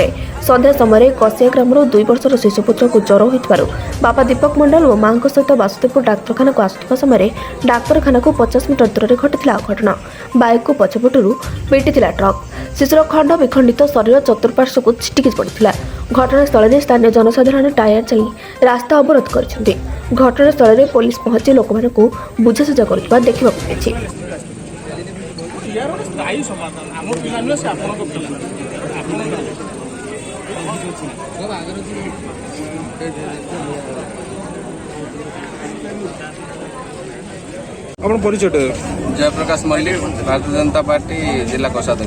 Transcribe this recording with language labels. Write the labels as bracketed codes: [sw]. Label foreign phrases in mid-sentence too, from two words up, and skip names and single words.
[or] ସନ୍ଧ୍ୟା ସମୟରେ କସିଆ ଗ୍ରାମରୁ 2 ବର୍ଷର ଶିଶୁପୁତ୍ରକୁ ଜ୍ୱର ହୋଇଥିବାରୁ ବାପା ଦୀପକ ମଣ୍ଡଳ ଓ ମାଙ୍କ ସହିତ ବାସୁଦେବପୁର ଡାକ୍ତରଖାନାକୁ ଆସୁଥିବା ସମୟରେ ଡାକ୍ତରଖାନାକୁ 50 ମିଟର ଦୂରରେ ଘଟିଥିଲା ଅଘଟଣ। ବାଇକ୍କୁ ପଛପଟରୁ ପିଟିଥିଲା ଟ୍ରକ୍। ଶିଶୁର ଖଣ୍ଡ ବିଖଣ୍ଡିତ ଶରୀର ଚତୁଃପାର୍ଶ୍ୱକୁ ଛିଟିକି ପଡ଼ିଥିଲା। ଘଟଣାସ୍ଥଳରେ ସ୍ଥାନୀୟ ଜନସାଧାରଣ ଟାୟାର ଚାଲି ରାସ୍ତା ଅବରୋଧ କରିଛନ୍ତି। ଘଟଣାସ୍ଥଳରେ ପୋଲିସ ପହଞ୍ଚି ଲୋକମାନଙ୍କୁ ବୁଝାସୁଝା କରୁଥିବା ଦେଖିବାକୁ ମିଳିଛି। [hi] परिचय जयप्रकाश मल्लिक भारतीय जनता पार्टी जिला कोषाध्यक्ष।